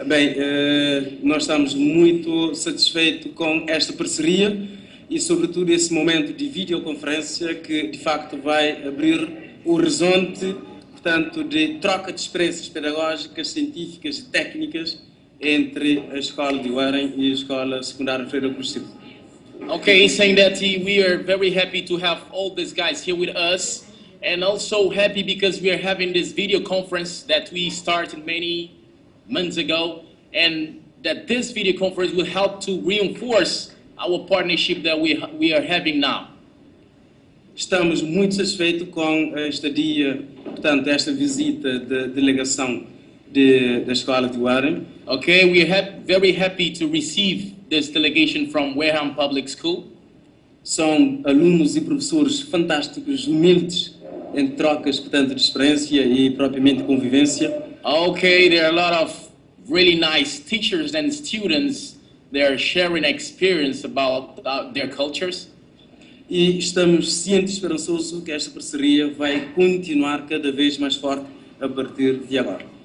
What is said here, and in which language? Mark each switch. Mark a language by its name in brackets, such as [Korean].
[Portuguese] Bem, nós estamos muito satisfeitos com esta parceria e, sobretudo, esse momento de videoconferência que, de facto, vai abrir o horizonte, portanto, de troca de experiências pedagógicas, científicas e técnicas entre a escola de Wareham e a escola secundária Verde. [English] Okay, he's saying that we are very happy to have all these guys here with us, and also happy because we are having this video conference that we started many months ago, and that this video conference will help to reinforce our partnership that we are having now. [Portuguese] Estamos muito satisfeitos com a estadia, portanto, esta visita da delegação da escola de Wareham. [English] Okay, we are very happy to receive this delegation from Wareham Public School. [Portuguese] São alunos e professores fantásticos, humildes, em trocas, portanto, de experiência e propriamente convivência. [English] Okay, there are a lot of really nice teachers and students. They are sharing experience about their cultures. [Portuguese] E estamos cientes e esperançosos que esta parceria vai continuar cada vez mais forte a partir de agora.